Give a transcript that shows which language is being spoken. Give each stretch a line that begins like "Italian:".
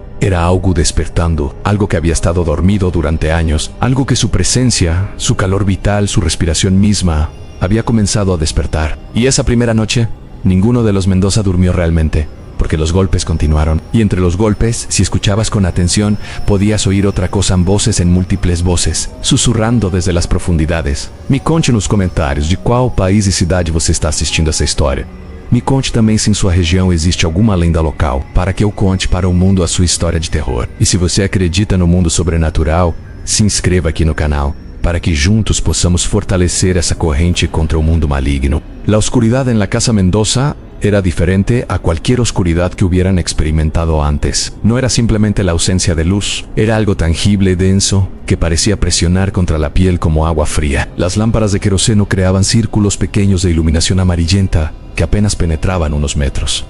Spanish: Era Augu despertando, algo que había estado dormido durante años, algo que su presencia, su calor vital, su respiración misma, había comenzado a despertar. Y esa primera noche, ninguno de los Mendoza durmió realmente, porque los golpes continuaron. Y entre los golpes, si escuchabas con atención, podías oír otra cosa en voces, en múltiples voces, susurrando desde las profundidades.
Portuguese: Me conte nos comentários de qual país e cidade você está assistindo essa história. Me conte também se em sua região existe alguma lenda local, para que eu conte para o mundo a sua história de terror. E se você acredita no mundo sobrenatural, se inscreva aqui no canal, para que juntos possamos fortalecer essa corrente contra o mundo maligno.
Spanish: La oscuridad en la casa Mendoza era diferente a cualquier oscuridad que hubieran experimentado antes. No era simplemente la ausencia de luz, era algo tangible, denso, que parecía presionar contra la piel como agua fría. Las lámparas de queroseno creaban círculos pequeños de iluminación amarillenta que apenas penetraban unos metros.